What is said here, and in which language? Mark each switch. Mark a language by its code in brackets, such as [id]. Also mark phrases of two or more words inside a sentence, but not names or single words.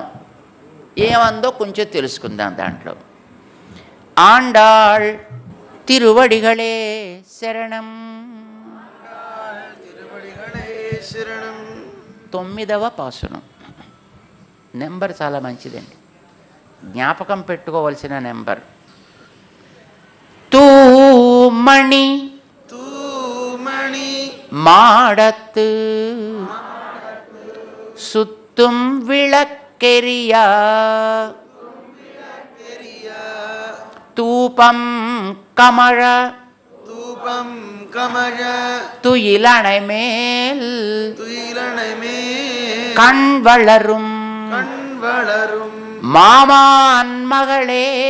[te] ఏమందో కొంచెం తెలుసుకుందాం దాంట్లో. [ta] ஆண்டாள் திருவடிகளே சரணம், [te] 9వ పాసురం. నెంబర్ చాలా మంచిదండి, జ్ఞాపకం పెట్టుకోవలసిన నెంబర్. [ta] తూమణి மாடத்து சுத்தும் விளக்கெரியா தூபம் கமழ துயிலணை மேல் கண் வளரும் மாமான் மகளே